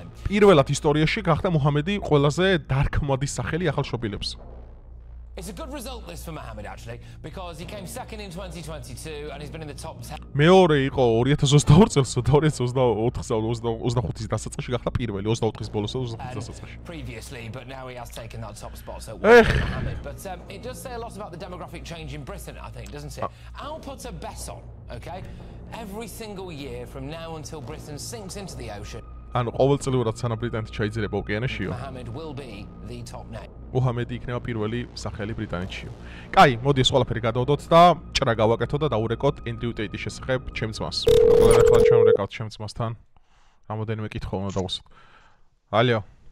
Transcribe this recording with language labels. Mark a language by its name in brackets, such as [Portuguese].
[Georgian] პირველად ისტორიაში გახდა მუჰამედი ყველაზე დარქმადი სახელი ახალშობილებს. [English] It's a good result this for Mohammed actually because he came second in 2022 and he's been in the top 10. [Georgian] მეორე იყო 2022 წელს 2024-25-ის დასაწყისში გახდა პირველი 24-ის ბოლოს 25-ის დასაწყისში. [English] Previously, but now he has taken that top spot. So Mohammed, but it does say a lot about the demographic change in Britain, I think, doesn't it? I'll put a bet on, okay? Every single year from now until Britain sinks into the ocean. [Georgian] ანუ ყოველწლიურად სანამ ბრიტანეთი ჩაიძირება ოკეანეშიო. [English] Mohammed will be the top name. [Georgian] მუჰამედი იქნება პირველი სახელი ბრიტანეთშიო. კაი, მოდი ეს ყველაფერი გადავდოთ და ჭრა გავაკეთოთ და დაურეკოთ ენდრიუ ტეიტის შესახებ ჩემს ძმას. ახლა ჩავრეკავთ ჩემს ძმასთან. რამოდენიმე კითხვა უნდა დავუსვათ. ალო.